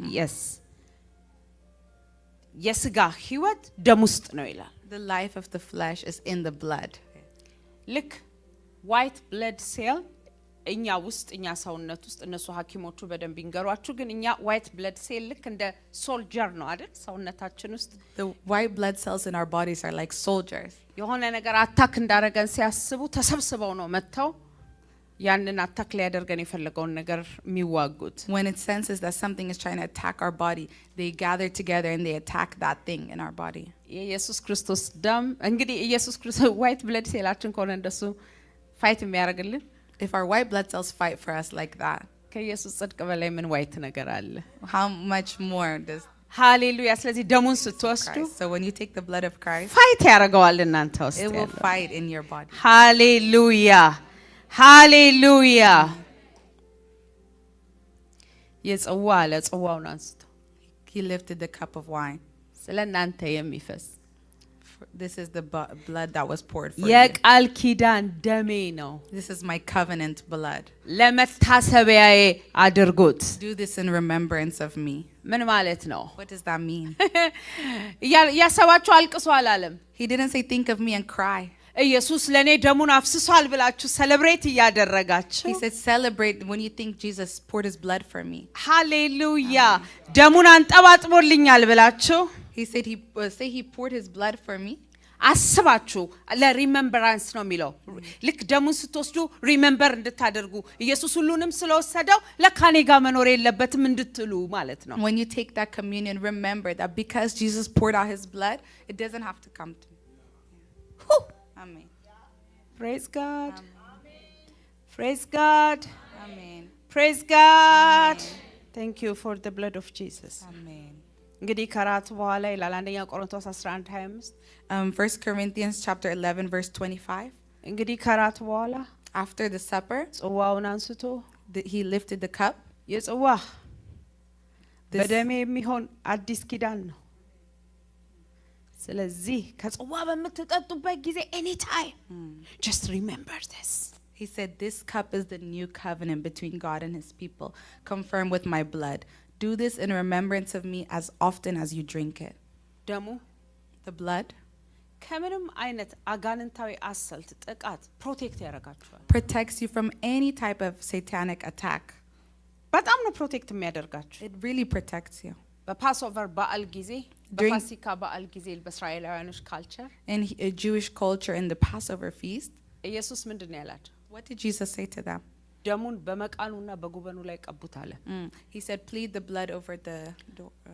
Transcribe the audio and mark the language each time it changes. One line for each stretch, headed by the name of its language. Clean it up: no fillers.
Amharic: yes የስጋ ህይወት ደም ውስጥ ነው ይላል።
English: The life of the flesh is in the blood.
Amharic: ልክ white blood cell እኛ ውስጥ እኛ ሰውነት ውስጥ እነሱ ሐኪሞቹ በደንብ ይንገሯችሁ ግን እኛ white blood cell ልክ እንደ ሶልጀር ነው አይደል ሰውነታችን ውስጥ
English: The white blood cells in our bodies are like soldiers.
Amharic: የሆነ ነገር አታክ እንዳረገን ሲያስቡ ተሰብስበው ነው መተው ያንን አታክ ሊያደርገን የፈለገውን ነገር የሚዋጉት
English: When it senses that something is trying to attack our body, they gather together and they attack that thing in our body.
Amharic: የኢየሱስ ክርስቶስ ደም እንግዲህ ኢየሱስ ክርስቶስ white blood cellአችን ከሆነ እንደሱ ፋይት የሚያደርግልን
English: If our white blood cells fight for us like that,
Amharic: ከኢየሱስ ጽድቅ በላይ ምን white ነገር አለ?
English: how much more does
Amharic: ሃሌሉያ ስለዚህ ደሙን ስትወስዱ
English: Christ? So when you take the blood of Christ,
Amharic: ፋይት ያደርገዋል እናንተ ውስጥ
English: it will
Amharic: ያለው
English: fight in your body.
Amharic: ሃሌሉያ ሃሌሉያ የጽዋ ለጽዋውን አንስቶ
English: He lifted the cup of wine.
Amharic: ስለናንተ የሚፈስ
English: This is the blood that was poured for you.
Amharic: የቃል ኪዳን ደሜ ነው
English: This is my covenant blood.
Amharic: ለመታሰቢያዬ አድርጉት
English: Do this in remembrance of me.
Amharic: ምን ማለት ነው
English: What does that mean?
Amharic: ያሰባችሁ አልቅሱ አላለም
English: He didn't say think of me and cry.
Amharic: ኢየሱስ ለኔ ደሙን አፍስሷል ብላችሁ ሴሌብሬት እያደረጋችሁ
English: He said celebrate when you think Jesus poured his blood for me.
Amharic: ሃሌሉያ ደሙን አንጠባጥቦልኛል ብላችሁ
English: He said he poured his blood for me.
Amharic: አስባችሁ ለሪሜምበራንስ ነው የሚለው ልክ ደሙን ስትወስዱ ሪሜምበር እንድታደርጉ ኢየሱስ ሁሉንም ስለወሰደው ለካኔ ጋር መኖር የለበትም እንድትሉ ማለት ነው
English: When you take that communion, remember that because Jesus poured out his blood, it doesn't have to come to me. Amen. praise god praise god Amen. praise god thank you for the blood of Jesus Amen.
Amharic: እንግዲህ ከራት በኋላ ይላል አንደኛ ቆሮንቶስ 11:25
English: 1 Corinthians chapter 11 verse 25.
Amharic: እንግዲህ ከራት በኋላ
English: After the supper,
Amharic: ጽዋውን አንስቶ
English: he lifted the cup.
Amharic: የጽዋ በደሜ የሚሆን አዲስ ኪዳን ነው ስለዚህ ከጽዋ በመተጠጡበት ጊዜ
English: anytime just remember this He said this cup is the new covenant between God and his people, confirmed with my blood. Do this in remembrance of me as often as you drink it.
Amharic: ደሙ
English: The blood
Amharic: ከምንም አይነት አጋንንታዊ አሰልት ጥቃት ፕሮቴክት ያደርጋችኋል
English: protects you from any type of satanic attack.
Amharic: በጣም ነው ፕሮቴክት የሚያደርጋችሁ
English: It really protects you.
Amharic: በፓስኦቨር በዓል ጊዜ በፋሲካ በዓል ጊዜ በእስራኤላውያኖች ካልቸር
English: In a Jewish culture, in the Passover feast,
Amharic: ኢየሱስ ምንድነው ያላቸው
English: what did Jesus say to them?
Amharic: ደሙን በመቃኑና በጉበኑ ላይ ቀቡት አለ
English: He said, plead the blood over the door,